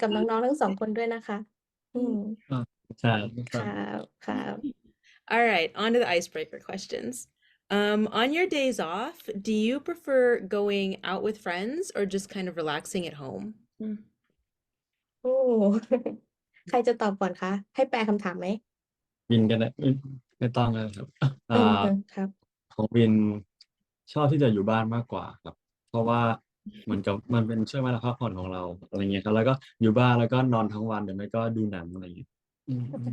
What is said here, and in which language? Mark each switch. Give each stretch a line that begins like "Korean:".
Thai: กับน้องๆทั้งสองคนด้วยนะคะ อืม ใช่ค ครับ รับครับ
English: All right, on to the icebreaker questions. On your days off, do you prefer going out with friends or just kind of relaxing at home?
Thai: โอ้ ใครจะตอบก่อนคะ ให้แปลคำถามไหม วินกันไม่ต้องเลยครับ เออครับ ของวินชอบที่จะอยู่บ้านมากกว่าครับเพราะว่าเหมือนกับมันเป็นช่วงเวลาพักผ่อนของเราอะไรเงี้ยครับแล้วก็อยู่บ้านแล้วก็นอนทั้งวันหรือไม่ก็ดูหนังอะไรอย่างเงี้ยอืม